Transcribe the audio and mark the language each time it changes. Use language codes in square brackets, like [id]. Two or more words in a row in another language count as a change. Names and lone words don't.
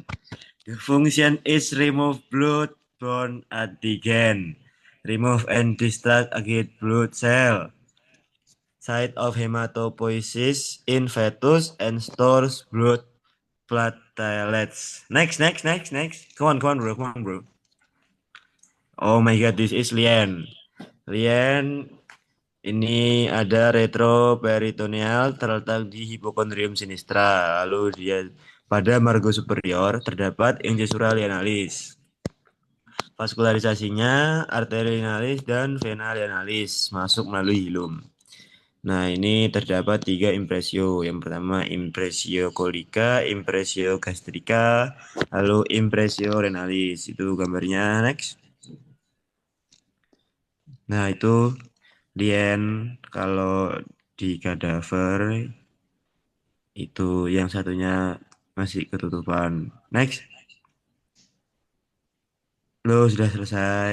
[en] The function is remove blood-borne antigen, remove and distract against blood cell, site of hematopoiesis in fetus, and stores blood platelets. Next, next, next, next. Come on, bro. Come on, bro. Oh my God, this is Lien. [id] Lien ini ada retroperitoneal terletak di hipokondrium sinistra. Lalu dia pada [la] margo superior [id] terdapat [la] incisura lienalis. [id] Vaskularisasinya arteri lienalis dan vena lienalis masuk melalui hilum. Nah, ini terdapat tiga impresio. Yang pertama impresio kolika, impresio gastrika, lalu impresio renalis. Itu gambarnya next. Nah, itu lien kalau di kadaver itu yang satunya masih ketutupan. Next. Lo sudah selesai.